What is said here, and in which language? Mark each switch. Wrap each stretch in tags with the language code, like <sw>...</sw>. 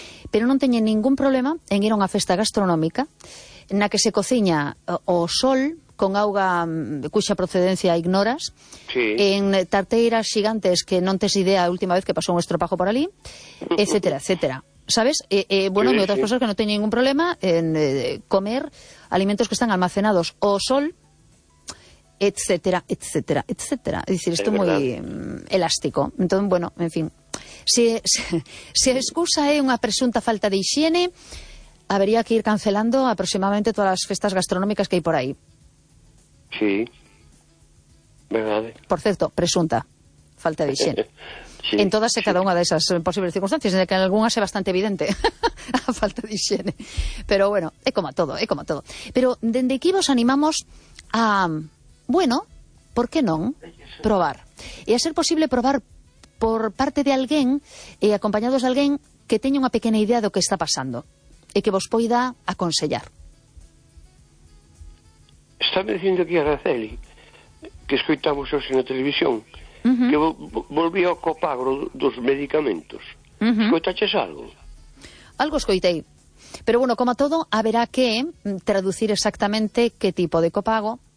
<gl>Pero non teñen ningún problema en ir a unha festa gastronómica na que se cociña o sol con auga cuxa procedencia ignoras, en tarteiras xigantes que non tes idea a última vez que pasou un estropajo por ali, etcétera, etcétera.</gl> <es>¿Sabes? Bueno, hay otras personas que no tienen ningún problema en comer alimentos que están almacenados o sol, etcétera, etcétera, etcétera. Es decir, esto es muy elástico. Entonces, bueno, en fin. Si la excusa es una presunta falta de higiene, habría que ir cancelando aproximadamente todas las festas gastronómicas que hay por ahí. Sí. ¿Verdad? Por cierto, presunta falta de higiene. Sí,</es> <gl>en todas e cada unha desas posibles circunstancias, en que en algunhas é bastante evidente a falta de higiene. Pero bueno, é como a todo, é como a todo. Pero dende aquí vos animamos a, bueno, por que non probar? E a ser posible probar por parte de alguén, e acompañados de alguén que teña unha pequena idea do que está pasando e que vos poida aconsellar. Está dicindo aquí a Araceli que escoitamos hoxe na televisión que volví ao copagro dos medicamentos. Escoitaches algo? Algo escoitei. Pero bueno, como a todo, haberá que traducir exactamente que tipo de copago,</gl>